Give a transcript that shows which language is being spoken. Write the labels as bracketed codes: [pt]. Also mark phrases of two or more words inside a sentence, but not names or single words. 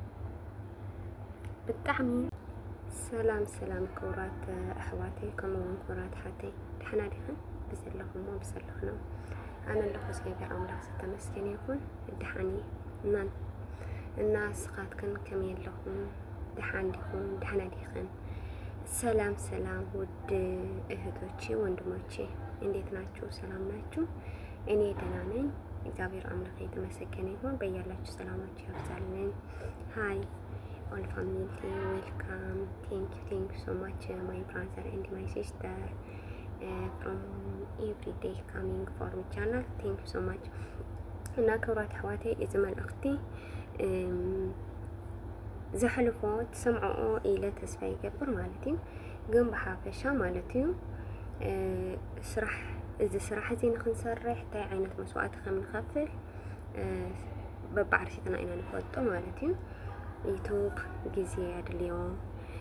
[ti] ብጣዕሚ ሰላም ሰላም ክቡራት ኣሕዋተይ ከምኡውን ክቡራት ሓተይ ድሕና ዲኽን ብዘለኹሞ ብዘለኽኖ ኣነ ኣለኹ እግዚኣብሔር ኣምላኽ ዝተመስገነ ይኹን። ድሓኒ እና ስኻትክን ከመይ ኣለኹም? ድሓን ዲኹም? ድሕና ዲኽን? [am] ሰላም ሰላም ውድ እህቶቼ ወንድሞቼ እንዴት ናችሁ? ሰላም ናችሁ? እኔ ደህና ነኝ። እግዚአብሔር አምላክ የተመሰገነ ይሁን። በያላችሁ ሰላማችሁ ያብዛልኝ። [en] Hi all family, welcome. Thank you so much my brother and my sister from every day coming for my channel. Thank you so much. [ti] እና ክብራት ኣሕዋተይ እዚ መልእኽቲ ዘሕልፎ ትሰምዖ ኢለ ተስፋ ይገብር ማለት እዩ። ግን ብሓፈሻ ማለት እዩ ስራሕ እዚ ስራሕ እዚ ንክንሰርሕ እንታይ ዓይነት መስዋዕቲ ከም ንኸፍል በባዕርሲትና ኢና ንፈልጦ ማለት እዩ። ዩቱብ ጊዜ ኣድልዮ